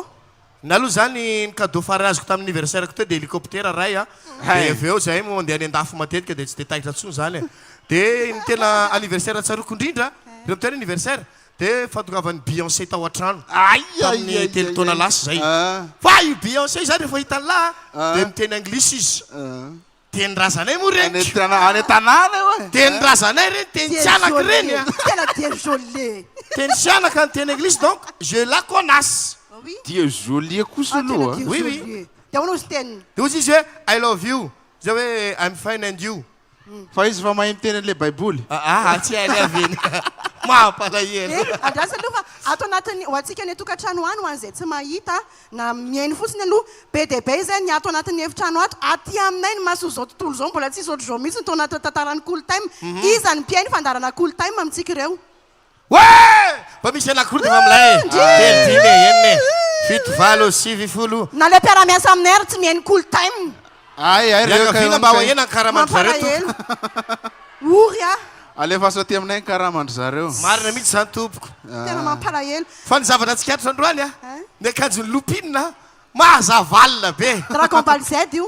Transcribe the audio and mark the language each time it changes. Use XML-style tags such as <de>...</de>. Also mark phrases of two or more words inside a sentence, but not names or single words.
<mg>na aloha zany ny cadeau fary azoko tamin'ny anniversaire-ko teo de hélicoptère ray a de avy eo zay mandeha any an-dafo matetika de tsy de tahitra ntsony zany de ny tena anniversaire tsaroko indrindra de miteny anniversaire de fatongavany Beyoncé tao an-trano tamin'ny telo taona lasa zay fa io Beyoncé zany rehefa hitan'la de miteny anglisy izy teny razanay moa reny any tanàna teny razanay reny teny tsianaka reny tena dia joli teny tsianaka ny teny anglisy</mg> <fr>donc je la connasse</fr> <mg>dia jolie kosa aloha oui de hono izy teniny de ozy izy hoe</mg> <en>I love you</en> <mg>zay hoe</mg> <en>I'm fine and you</en> <mg>fa izy fa mahay miteny an'le baiboly tsy hainy aveny mampalahelo andrasy aloha fa ato anatin'ny ho antsika ny tokantrano any ho an'izay tsy mahita na miainy fotsiny aloha be de be zay ny ato anatin'ny efitrano ato aty aminay ny maso zao tontolo zao mbola tsisy ohatry zao mihitsy ny tao anaty tantarany cool time iza ny mpiainy fandarana cool time amintsika ireo fa misy anakoro de fa milay telodimy enine fito valo sivy folo na le mpiara-miasa aminay ary tsy miainy cool time vina mba hoena ny karamandry zareo ory a alefa ty aminay ny karamandry zareo marina mihitsy zany tompoko tena mampalahelo fa ny zavatra tsikatro androany a ny akanjony lopinina mahazavalina be dragon bal z io</mg>